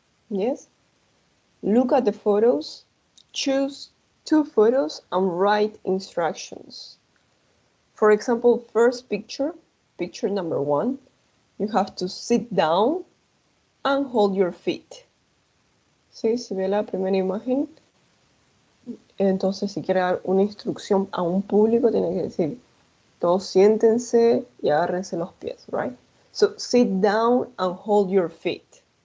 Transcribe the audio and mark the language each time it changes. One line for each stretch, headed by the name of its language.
English: Yes? Look at the photos, choose 2 photos and write instructions. For example, first picture, picture number 1, you have to sit down and hold your feet.
Spanish: ¿Sí? Si ve la primera imagen, entonces si quiere dar una instrucción a un público, tiene que decir, todos siéntense y agárrense los pies, right?
English: So sit down and hold your feet.